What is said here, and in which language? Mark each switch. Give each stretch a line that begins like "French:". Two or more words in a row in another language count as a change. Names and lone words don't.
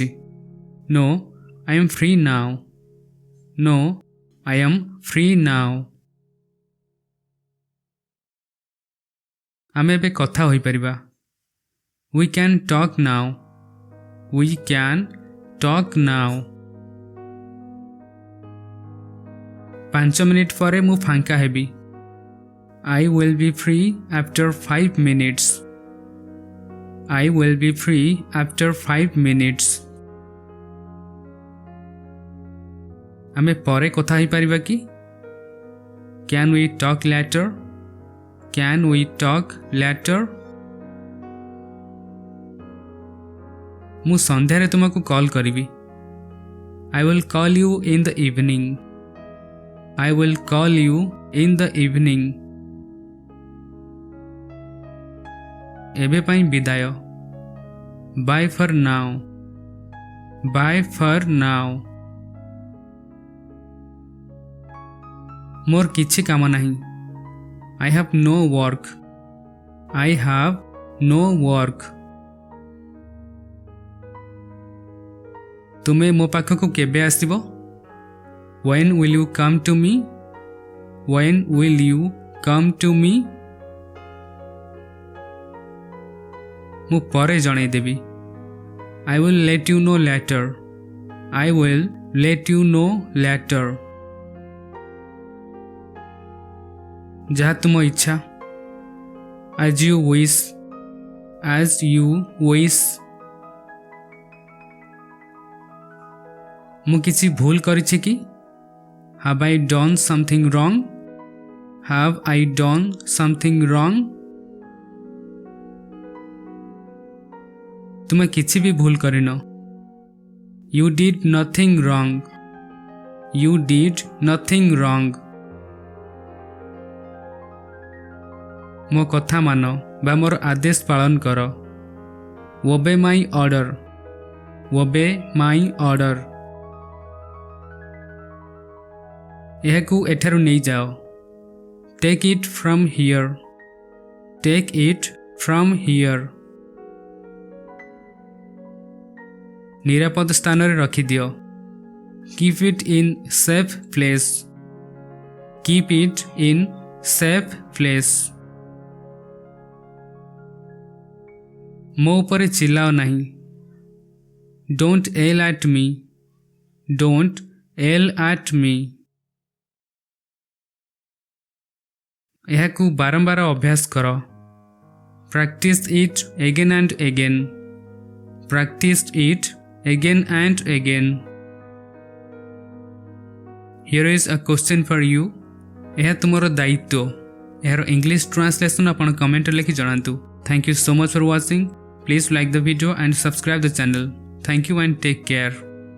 English: No, I am free now. No, I am free now.
Odia: ଆମେ ଏବେ କଥା ହୋଇପାରିବା।
English: We can talk now. We can talk now.
Odia: 5 ମିନିଟ୍ ପରେ ମୁଁ ଫାଙ୍କା ହେବି।
English: I will be free after 5 minutes. I will be free after 5 minutes.
Odia: ଆମେ ପରେ କଥା ହୋଇପାରିବା କି?
English: Can we talk later? Can we talk later?
Odia: ମୁଁ ସନ୍ଧ୍ୟାରେ ତୁମକୁ କଲ୍ କରିବି।
English: I will call you in the evening. I will call you in the evening.
Odia: ଏବେ ପାଇଁ ବିଦାୟ।
English: Bye for now. Bye for now.
Odia: ମୋର କିଛି କାମ ନାହିଁ।
English: I have no work. I have no work.
Odia: ତୁମେ ମୋ ପାଖକୁ କେବେ ଆସିବ?
English: When will you come to me? When will you come to me?
Odia: ମୁଁ ପରେ ଜଣାଇଦେବି।
English: I will let you know later. I will let you know later.
Odia: ଯାହା ତୁମ ଇଚ୍ଛା।
English: As you wish. As you wish.
Odia: ମୁଁ କିଛି ଭୁଲ କରିଛି କି?
English: Have I done something wrong? Have I done something wrong?
Odia: ତୁମେ କିଛି ବି ଭୁଲ କରିନ।
English: You did nothing wrong. You did nothing wrong.
Odia: ମୋ କଥା ମାନ ବା ମୋର ଆଦେଶ ପାଳନ କର।
English: Obey my order. Obey my order.
Odia: ଏହାକୁ ଏଠାରୁ ନେଇଯାଅ।
English: Take it from here. Take it from here.
Odia: ନିରାପଦ ସ୍ଥାନରେ ରଖିଦିଅ।
English: Keep it in safe place. Keep it in safe place.
Odia: ମୋ ଉପରେ ଚିଲ୍ଲାଅ ନାହିଁ।
English: Don't yell at me. Don't yell at me.
Odia: ଏହାକୁ ବାରମ୍ବାର ଅଭ୍ୟାସ କର।
English: Practice it again and again. Practice it again and again. Here is a question for you.
Odia: ଏହା ତୁମର ଦାୟିତ୍ୱ। ଏହାର
English: English translation
Odia: ଆପଣ କମେଣ୍ଟରେ ଲେଖି ଜଣାନ୍ତୁ।
English: Thank you so much for watching. Please like the video and subscribe the channel. Thank you and take care.